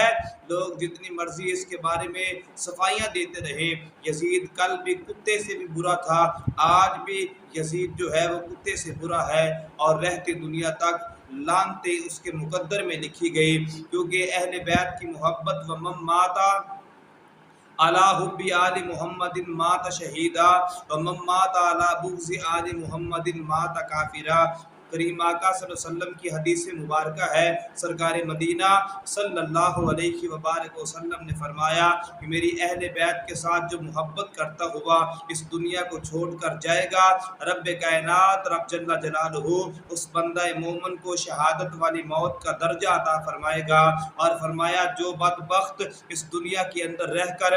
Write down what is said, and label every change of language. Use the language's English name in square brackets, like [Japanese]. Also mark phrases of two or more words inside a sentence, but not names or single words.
[Urdu] لوگ جتنی مرضی اس کے بارے میں صفائیاں دیتے رہے، یزید کل بھی کتے سے بھی برا تھا، آج بھی یزید جو ہے وہ کتے سے برا ہے اور رہتی دنیا تک لعنتیں اس کے مقدر میں لکھی گئی، کیونکہ اہل بیت کی محبت [Arabic] و من ماتا علی حب آل محمد مات شہیدا و من مات علی بغض آل محمد مات کافرا۔ [Urdu] کریم آقا [Arabic] صلی اللہ علیہ وسلم [Urdu] کی حدیث مبارکہ ہے، سرکار مدینہ [Arabic] صلی اللہ علیہ وبارک وسلم [Urdu] نے فرمایا کہ میری اہل بیت کے ساتھ جو محبت کرتا ہوا اس دنیا کو چھوڑ کر جائے گا، رب کائنات رب [Arabic] جل جلالہ [Urdu] اس بندہ مومن کو شہادت والی موت کا درجہ عطا فرمائے گا، اور فرمایا جو بدبخت اس دنیا کے اندر رہ کر